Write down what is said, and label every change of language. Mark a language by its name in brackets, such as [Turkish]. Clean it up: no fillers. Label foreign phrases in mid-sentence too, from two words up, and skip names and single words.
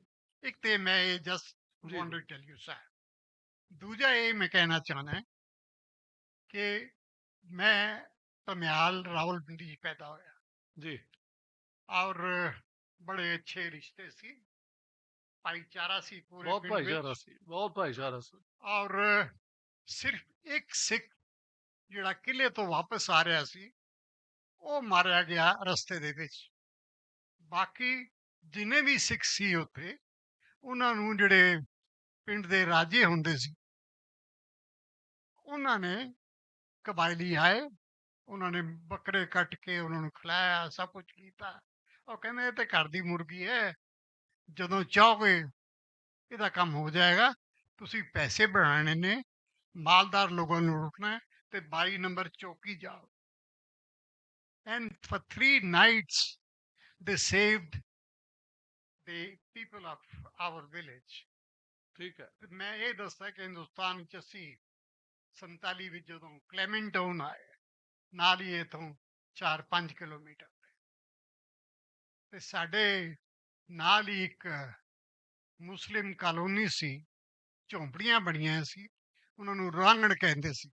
[Punjabi] ਇੱਕ ਤੇ ਮੈਂ ਇਹ [English] just want to tell you [Punjabi] ਸਰ ਦੂਜਾ ਇਹ ਮੈਂ ਕਹਿਣਾ ਚਾਹਣਾ ਕਿ ਮੈਂ ਧਮਿਆਲ ਰਾਵਲਪਿੰਡੀ 'ਚ ਪੈਦਾ ਹੋਇਆ [Hindi] जी [Punjabi] ਔਰ ਬੜੇ ਅੱਛੇ ਰਿਸ਼ਤੇ ਸੀ ਭਾਈਚਾਰਾ ਸੀ ਪੂਰੇ बहुत ਪਿੰਡ भाईचारा ਵਿੱਚ सी बहुत भाईचारा सी ਔਰ ਸਿਰਫ ਇੱਕ ਸਿੱਖ ਜਿਹੜਾ ਕਿਲੇ ਤੋਂ ਵਾਪਸ ਆ ਰਿਹਾ ਸੀ ਉਹ ਮਾਰਿਆ ਗਿਆ ਰਸਤੇ ਦੇ ਵਿੱਚ ਬਾਕੀ ਜਿੰਨੇ ਵੀ ਸਿੱਖ ਸੀ ਉੱਥੇ ਉਹਨਾਂ ਨੂੰ ਜਿਹੜੇ ਪਿੰਡ ਦੇ ਰਾਜੇ ਹੁੰਦੇ ਸੀ ਉਹਨਾਂ ਨੇ ਕਬਾਇਲੀ ਆਏ ਉਹਨਾਂ ਨੇ ਬੱਕਰੇ ਕੱਟ ਕੇ ਉਹਨਾਂ ਨੂੰ ਖਿਲਾਇਆ ਸਭ ਕੁਝ ਕੀਤਾ ਉਹ ਕਹਿੰਦੇ ਇਹ ਤੇ ਘਰ ਦੀ ਮੁਰਗੀ ਹੈ ਜਦੋਂ ਚਾਹੋਗੇ ਇਹਦਾ ਕੰਮ ਹੋ ਜਾਏਗਾ ਤੁਸੀਂ ਪੈਸੇ ਬਣਾਉਣੇ ਨੇ ਮਾਲਦਾਰ ਲੋਕਾਂ ਨੂੰ ਰੁਕਣਾ ਹੈ ਤੇ 22 ਨੰਬਰ ਚੌਕੀ ਜਾਓ [English] and for 3 nights they saved the people of our village [Hindi] ठीक है [Punjabi] ਤੇ ਮੈਂ ਇਹ ਦੱਸਦਾ ਕਿ ਹਿੰਦੁਸਤਾਨ ਚ ਅਸੀਂ 47 ਵਿੱਚ ਜਦੋਂ ਕਲੈਮੈਂਟਾਊਨ ਆਏ ਨਾਲ ਹੀ ਇੱਥੋਂ 4-5 ਕਿਲੋਮੀਟਰ ਤੇ ਸਾਡੇ ਨਾਲ ਹੀ ਇੱਕ ਮੁਸਲਿਮ ਕਾਲੋਨੀ ਸੀ ਝੌਂਪੜੀਆਂ ਬਣੀਆਂ ਸੀ ਉਹਨਾਂ ਨੂੰ ਰਾਂਗਣ ਕਹਿੰਦੇ ਸੀ